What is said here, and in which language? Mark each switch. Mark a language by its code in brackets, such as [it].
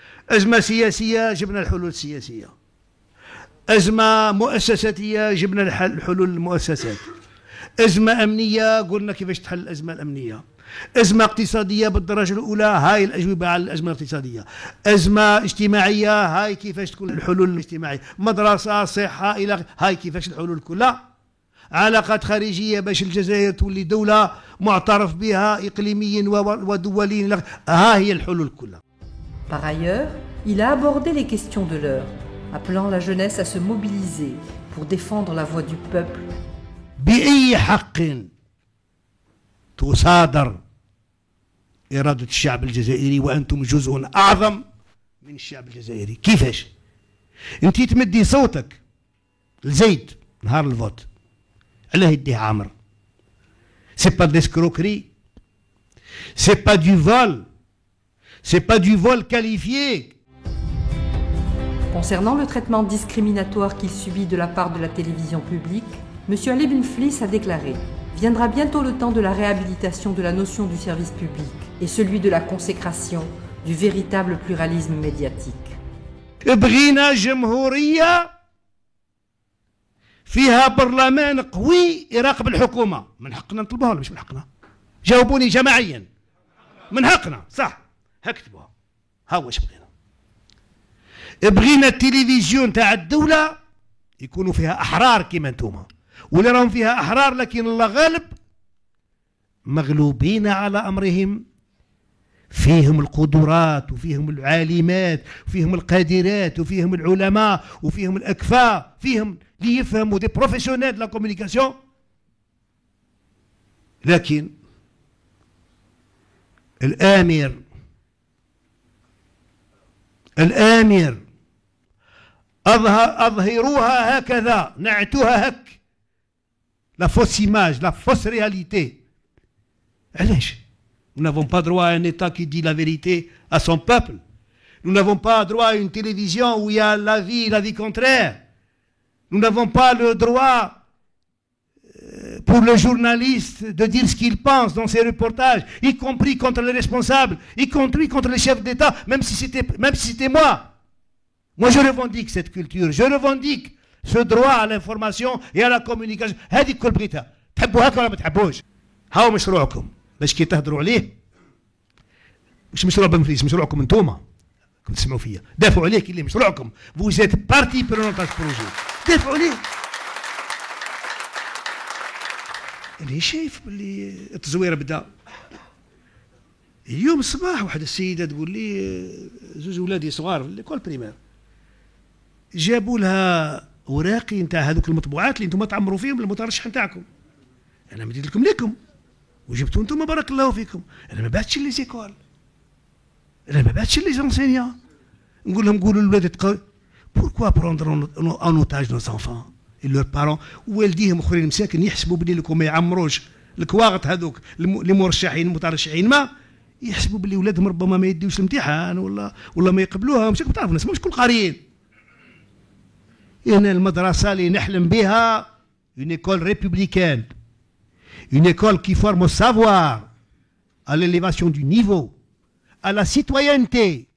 [ar] أزمة سياسية جبنا الحلول السياسية، أزمة مؤسساتية جبنا الحلول المؤسسات، أزمة أمنية قلنا كيفاش تحل الأزمة الأمنية، أزمة اقتصادية بالدرجة الأولى هاي الأجوبة على الأزمة الاقتصادية، أزمة اجتماعية هاي كيفاش تكون الحلول الاجتماعية، مدرسة، صحة، إلى هاي كيفاش الحلول كلها، علاقات خارجية باش الجزائر تولي دولة معترف بها إقليميا ودوليا، ها هي الحلول كلها. [fr] Par ailleurs, il a abordé les questions de l'heure, appelant la jeunesse à se mobiliser pour défendre la voix du peuple. [ar] بأي حق تصادر إرادة الشعب الجزائري وأنتم جزء أعظم من الشعب الجزائري؟ كيفاش؟ أنت تمدي صوتك لزيد نهار الفوت، علاه يديه عامر؟ سي با ديسكروكري، سي با دو فول، [fr] c'est pas du vol qualifié. Concernant le traitement discriminatoire qu'il subit de la part de la télévision publique, M. Ali Benflis a déclaré « Viendra bientôt le temps de la réhabilitation de la notion du service public et celui de la consécration du véritable pluralisme médiatique. » [ar] بغينا جمهورية فيها برلمان قوي يراقب الحكومة. من حقنا نطلبوها ولا مش من حقنا؟ جاوبوني جماعيا. من حقنا صح، هكتبوها. ها واش بغينا. بغينا التلفزيون تاع الدولة يكونوا فيها أحرار كيما انتوما، ولا راهم فيها أحرار لكن الله غالب مغلوبين على أمرهم، فيهم القدرات وفيهم العالمات وفيهم القادرات وفيهم العلماء وفيهم الأكفاء، فيهم اللي يفهموا دي بروفيسيونيل لا كومونيكاسيون. لكن الآمر أظهروها هكذا، نعتوها هك، لا فوس إيماج، لا فوس رياليتي. علاش؟ [fr] Nous n'avons pas droit à un État qui dit la vérité à son peuple. Nous n'avons pas droit à une télévision où il y a la vie contraire. Nous n'avons pas le droit pour le journaliste de dire ce qu'il pense dans ses reportages, y compris contre les responsables, y compris contre les chefs d'État, même si c'était moi. Moi je revendique cette culture, je revendique ce droit à l'information et à la communication. [ar] هذه كل بغيتها. تحبوا هكا ولا ما تحبوش؟ هاو مشروعكم باش كي تهضروا عليه مش مشروع بنفليس، مشروعكم انتوما. كنت تسمعوا فيا دافعوا عليه كي مشروعكم. [fr] Vous êtes partie prenante à ce projet. [ar] دافعوا عليه. اللي شايف باللي التزوير بدا اليوم الصباح. واحد السيده تقول لي زوج ولادي صغار في ليكول بريمير جابوا لها اوراقي نتاع هذوك المطبوعات اللي انتم تعمروا فيهم المترشح نتاعكم. انا مديت لكم وجبتوا انتم بارك الله فيكم. انا ما بعتش لي زيكول، انا ما بعتش لي زونسينيا. نقول لهم قولوا للولاد بوركوا بروندر ان اوتاج نوس انفان لور بارون، والديهم اخرين مساكن يحسبوا بلي لكم ما يعمروش الكواغط هذوك اللي مرشحين المترشحين، ما يحسبوا بلي ولادهم ربما ما يديوش الامتحان ولا ما يقبلوها. مش تعرف الناس مش كل قاريين. هنا المدرسه اللي نحلم بها [fr] une école républicaine, une école qui forme au savoir, à l'élévation du niveau, à la citoyenneté.